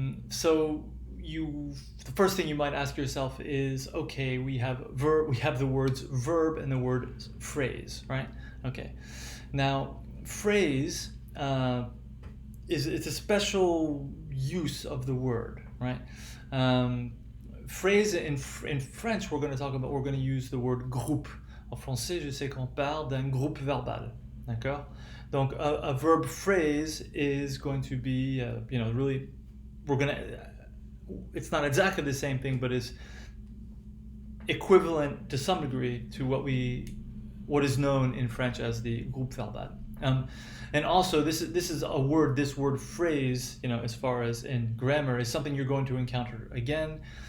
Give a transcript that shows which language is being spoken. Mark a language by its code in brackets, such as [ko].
[en] So, the first thing you might ask yourself is, okay, we have the words verb and the word phrase, right? Okay. Now, phrase it's a special use of the word, right? Um, Phrase in French, we're going to use the word groupe. [fr] En français, je sais qu'on parle d'un groupe verbal, d'accord? [en] Donc a verb phrase is going to be, really, we're going to. It's not exactly the same thing, but is equivalent to some degree to what is known in French as the groupe verbal. And also, this is a word. This word phrase, as far as in grammar, is something you're going to encounter again.